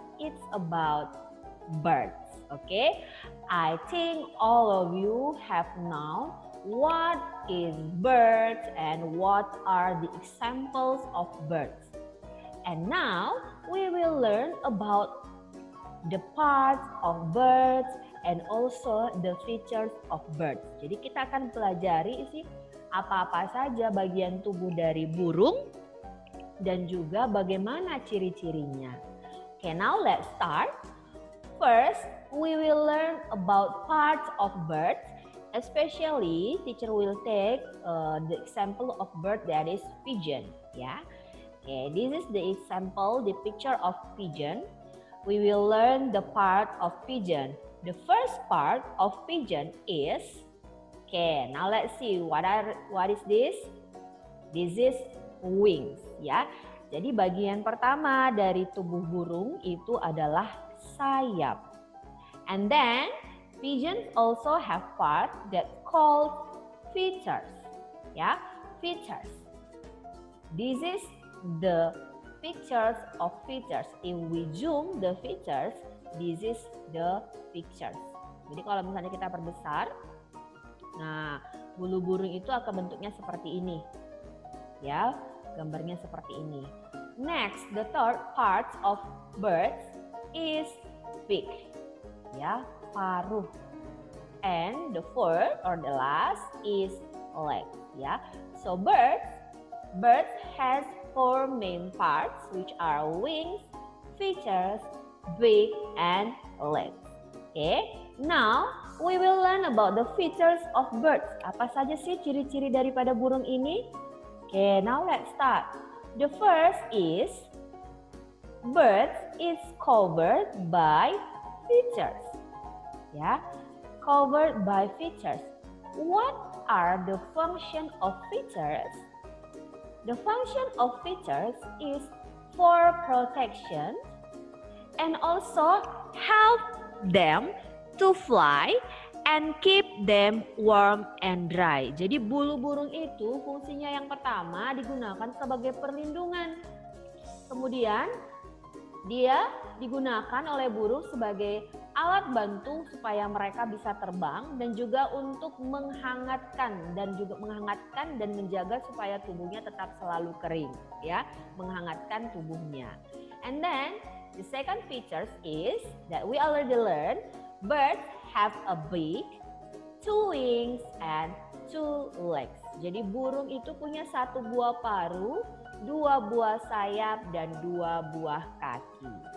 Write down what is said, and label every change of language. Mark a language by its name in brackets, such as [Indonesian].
[English] It's about birds. Okay, I think all of you have known what is birds and what are the examples of birds. And now we will learn about the parts of birds and also the features of birds. [Indonesian] Jadi kita akan pelajari apa-apa saja bagian tubuh dari burung dan juga bagaimana ciri-cirinya. [English] Okay, now let's start. First, we will learn about parts of birds. Especially, teacher will take the example of bird that is pigeon. Yeah. Okay, this is the example, the picture of pigeon. We will learn the part of pigeon. The first part of pigeon is, okay, now let's see what is this? This is wings, ya. [Indonesian] Jadi bagian pertama dari tubuh burung itu adalah sayap. [English] And then pigeons also have part that called feathers, ya, feathers. This is the pictures of feathers. If we zoom the feathers, this is the pictures. [Indonesian] Jadi kalau misalnya kita perbesar, nah bulu burung itu akan bentuknya seperti ini. Ya, gambarnya seperti ini. [English] Next, the third part of birds is beak. [Indonesian] Ya, paruh. [English] And the fourth or the last is leg. Ya, so birds has four main parts, which are wings, feathers, beak, and legs. Okay, now we will learn about the features of birds. [Indonesian] Apa saja sih ciri-ciri daripada burung ini? [English] Okay, now let's start. The first is birds is covered by feathers. Yeah, covered by feathers. What are the function of feathers? The function of feathers is for protection and also help them to fly and keep them warm and dry. [Indonesian] Jadi bulu burung itu fungsinya yang pertama digunakan sebagai perlindungan. Kemudian dia digunakan oleh burung sebagai alat bantu supaya mereka bisa terbang dan juga untuk menghangatkan dan menjaga supaya tubuhnya tetap selalu kering, ya, menghangatkan tubuhnya. [English] And then the second features is that we already learned birds have a beak, two wings and two legs. [Indonesian] Jadi burung itu punya satu buah paruh, dua buah sayap dan dua buah kaki.